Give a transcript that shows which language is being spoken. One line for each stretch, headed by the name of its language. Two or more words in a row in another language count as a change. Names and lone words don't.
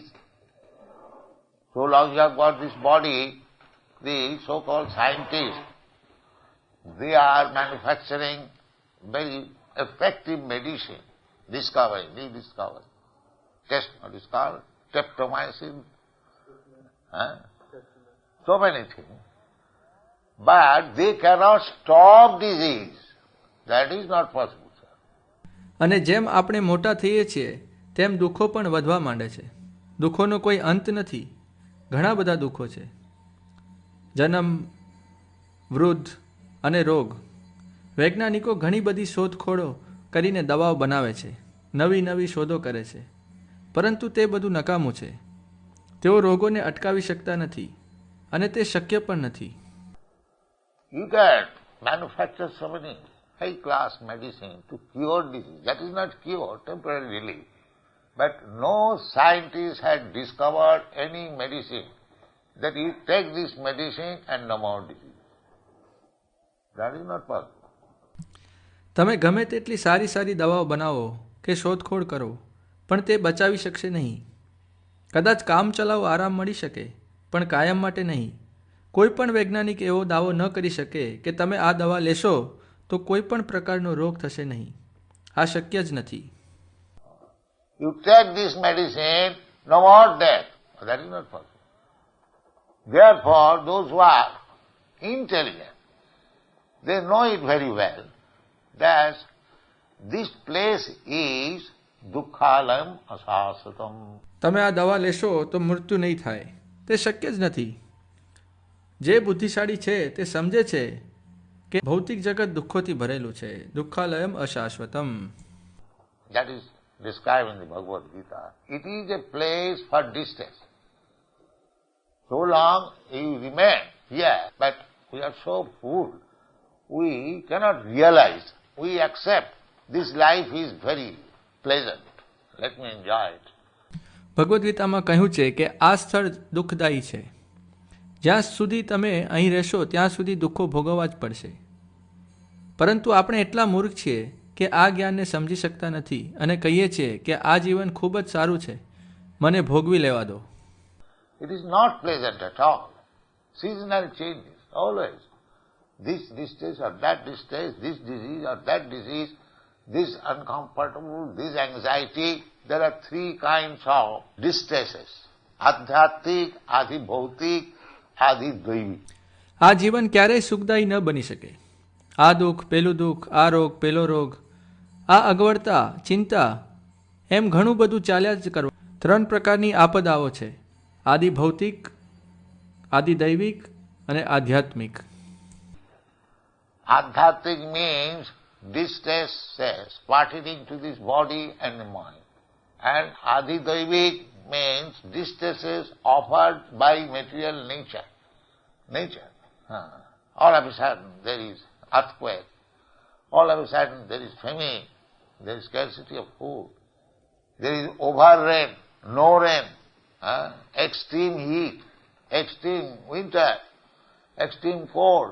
English: So long you have got this body, the so-called scientists, they are manufacturing very effective medicine, new discovery. Test what is called streptomycin, so many things. But they cannot stop disease. That is not possible, sir.
Gujarati: અને જેમ આપણે મોટા થઈએ છીએ તેમ દુઃખો પણ વધવા માંડે છે. દુઃખોનો કોઈ અંત નથી. ઘણા બધા દુઃખો છે. જન્મ, વૃદ્ધ અને રોગ. વૈજ્ઞાનિકો ઘણી બધી શોધખોળો કરીને દવાઓ બનાવે છે, નવી નવી શોધો કરે છે, પરંતુ તે બધું નકામું છે. તેઓ રોગોને અટકાવી શકતા નથી અને તે શક્ય પણ નથી.
English: You can manufacture so many high-class medicine to cure disease. That is not cure, temporary relief. But no scientist had discovered any medicine that you take this medicine and no more disease. That is not possible.
Gujarati: તમે ગમે તેટલી સારી સારી દવાઓ બનાવો કે શોધખોળ કરો, પણ તે બચાવી શકશે નહીં. કદાચ કામ ચલાવ આરામ મળી શકે, પણ કાયમ માટે નહીં. કોઈ પણ વૈજ્ઞાનિક એવો દાવો ન કરી શકે કે તમે આ દવા લેશો તો કોઈ પણ પ્રકારનો રોગ થશે નહીં. આ શક્ય જ નથી.
English: You take this medicine, no more death. That is not possible. Therefore, those who are intelligent, they know it very well that this place is
Sanskrit: दुःखालयम् अशाश्वतम्.
Gujarati: તમે આ દવા લેશો તો મૃત્યુ નહીં થાય. તે શક્ય જ નથી. જે બુદ્ધિશાળી છે તે સમજે છે કે ભૌતિક જગત દુઃખોથી ભરેલું છે.
Sanskrit: दुःखालयम् अशाश्वतम्.
English: That is described in the Bhagavad Gita, it is a place for distress. So long you remain here, but we are so full, we cannot realize, we accept this life is very pleasant, let me enjoy it.
Gujarati: ભગવદ્ ગીતામાં કહ્યું છે કે આ સ્થળ દુઃખદાયી છે. જ્યાં સુધી તમે અહીં રહેશો ત્યાં સુધી દુઃખો ભોગવવા જ પડશે. પરંતુ આપણે એટલા મૂર્ખ છીએ કે આ જ્ઞાનને સમજી શકતા નથી અને કહીએ છીએ કે આ જીવન ખૂબ જ સારું છે, મને ભોગવી લેવા દો.
English: It is not pleasant at all. Seasonal changes, always. This distress or that distress, this disease or that disease, this uncomfortable, this anxiety. There are three kinds of distresses.
Sanskrit: आध्यात्मिक, आधिभौतिक, आधिदैविक.
Gujarati: આ જીવન ક્યારેય સુખદાયી ન બની શકે. આ દુઃખ, પેલું દુઃખ, આ રોગ, પેલો રોગ, આ અગવડતા, ચિંતા, એમ ઘણું બધું ચાલ્યા જ કરવા. ત્રણ પ્રકારની આપદાઓ છે: આદિ ભૌતિક, આદિ દૈવિક અને આધ્યાત્મિક.
English: Adhyatmic means distresses pertaining to this body and the mind. And adhidvaivik means distresses offered by material nature. All of a sudden there is earthquake, all of a sudden there is famine, there is scarcity of food, there is over rain, no rain, extreme heat, extreme winter, extreme cold.